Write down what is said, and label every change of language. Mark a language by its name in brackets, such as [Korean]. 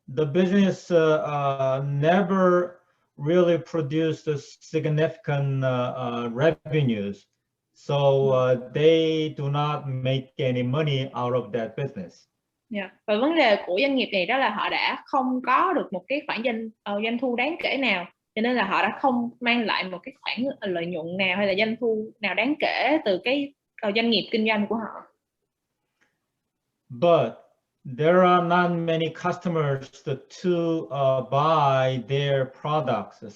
[English] The business never really produced significant revenues. So they do not make any money out of that business. Yeah. [Vietnamese] Và vấn đề của doanh nghiệp này đó là họ đã không có được một cái khoản doanh thu đáng kể nào, cho nên là họ đã không mang lại một cái khoản lợi nhuận nào hay là doanh thu nào đáng kể từ cái doanh nghiệp kinh doanh của họ. [English] But there are not many customers to buy their products.